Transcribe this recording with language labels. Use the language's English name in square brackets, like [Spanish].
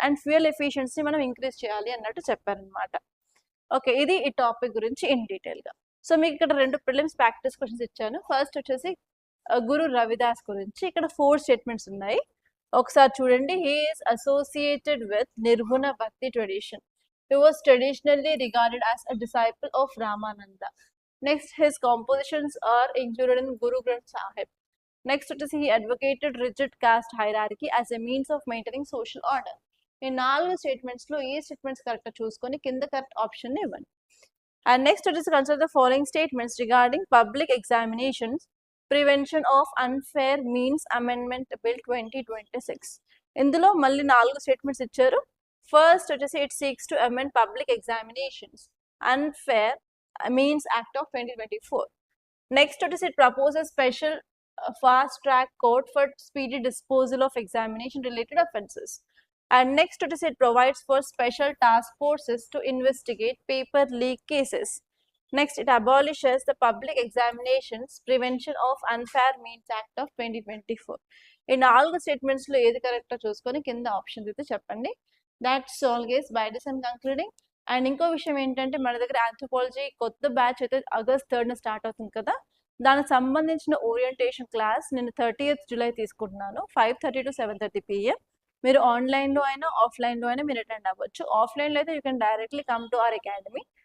[Telugu] And fuel efficiency మనం increase చేయాలి అన్నట్టు చెప్పారనమాట. ఓకే, ఇది ఈ టాపిక్ గురించి ఇన్ డీటెయిల్ గా. సో మీకు ఇక్కడ 2 ప్రిలిమ్స్ ప్రాక్టీస్ క్వశ్చన్స్ ఇచ్చాను. ఫస్ట్ వచ్చేసి గురు రవిదాస్ గురించి. ఇక్కడ 4 స్టేట్మెంట్స్ ఉన్నాయి, ఒకసారి చూడండి. [English] He is associated with Nirguna Bhakti tradition. He was traditionally regarded as a disciple of Ramananda. Next, his compositions are included in Guru Granth Sahib. Next, he advocated rigid caste hierarchy as a means of maintaining social order. In 4 statements [Telugu] లో ఏ statements correct చూసుకొని కింద correct option ఇవ్వండి. [English] And next, consider the following statements regarding public examinations, prevention of unfair means amendment bill 2026. [Telugu] ఇందులో మళ్ళీ 4 statements ఇచ్చారు. [English] First, it seeks to amend public examinations unfair means act of 2024. Next, it proposes special fast track court for speedy disposal of examination related offences. And next, it provides for special task forces to investigate paper leak cases. Next, it abolishes the public examinations prevention of unfair means act of 2024. In all the statements [Telugu] lo edi correct చూసుకొని కింద options అయితే చెప్పండి. [English] That's all guys, by this I'm concluding. [Telugu] And ఇంకో విషయం ఏంటంటే మన దగ్గర anthropology కొత్త బ్యాచ్ అయితే August 3rd స్టార్ట్ అవుతుంది కదా, దానికి సంబంధించిన ఓరియంటేషన్ క్లాస్ నేను 30th July తీసుకుంటున్నాను, 5:30 to 7:30 PM. మీరు ఆన్లైన్లో అయినా ఆఫ్లైన్లో అయినా మీరు అటెండ్ అవ్వచ్చు. ఆఫ్లైన్లో అయితే [English] You can directly come to our academy.